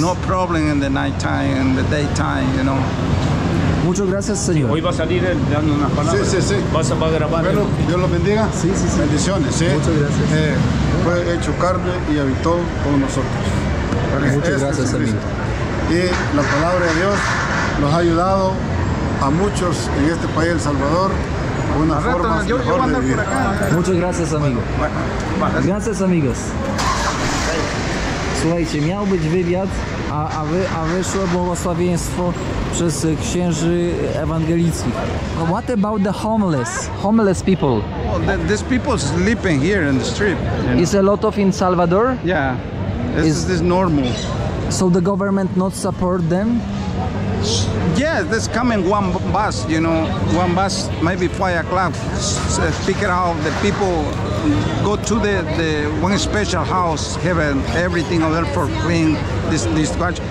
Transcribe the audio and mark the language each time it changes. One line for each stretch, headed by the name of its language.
English: no problem in the nighttime and the daytime, you know.
Spanish: Muchas gracias, señor. Hoy va a salir dando unas palabras. Sí. Vas a grabar. Bueno, Dios los bendiga. Sí. Bendiciones, ¿sí? Muchas gracias. Fue hecho carne y habitó con nosotros. Muchas gracias, amigo. Y la palabra de Dios nos ha ayudado a muchos en este país, El Salvador, una forma mejor de vivir. Muchas gracias, amigo. Gracias, amigos.
Polish: Słuchajcie, miał być wywiad, a wyszło błogosławieństwo przez księży ewangelickich.
English: What about the homeless people? Well, these people sleeping here in the street. You know? Is a lot of in Salvador? Yeah, this is normal. So the government not support them? Yeah, there's coming one bus, you know, one bus maybe 5 o'clock, pick it out, the people go to the one special house, have everything over there for clean, this watch.